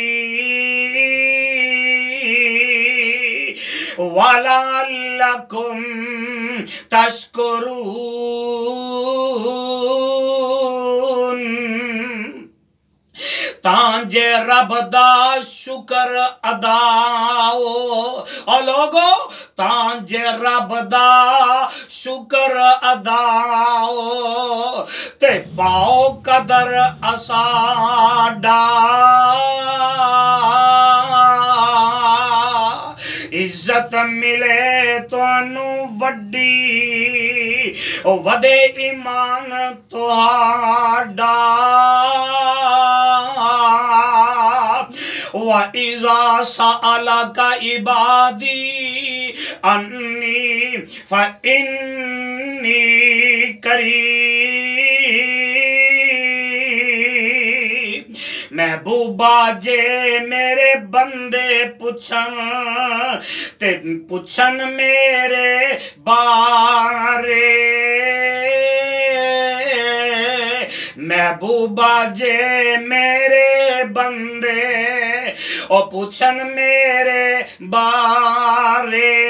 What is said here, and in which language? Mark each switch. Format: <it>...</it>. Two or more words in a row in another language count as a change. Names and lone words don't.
<ar>ولعلكم تشكرون</ar> <pa>ਤਾਂਜੇ ਰੱਬ ਦਾ ਸ਼ੁਕਰ ਅਦਾਓ ਓ ਲੋਕੋ ਤਾਂਜੇ ਰੱਬ ਦਾ ਸ਼ੁਕਰ ਅਦਾਓ ਤੇ ਪਾਓ ਕਦਰ ਅਸਾਡਾ ਇੱਜ਼ਤ ਮਿਲੇ ਤੁਹਾਨੂੰ ਵੱਡੀ ਓ ਵਧੇ ਈਮਾਨ ਤੁਹਾਡਾ</pa> <ar>وإذا سألك عبادي عني فإني قريب</ar> <pa>ਮਹਿਬੂਬਾ ਜੇ ਮੇਰੇ ਬੰਦੇ ਪੁੱਛਣ ਤੇ ਪੁੱਛਣ ਮੇਰੇ ਬਾਰੇ ਮਹਿਬੂਬਾ ਜੇ ਮੇਰੇ ਬੰਦੇ ਓ ਪੁੱਛਣ ਮੇਰੇ ਬਾਰੇ</pa>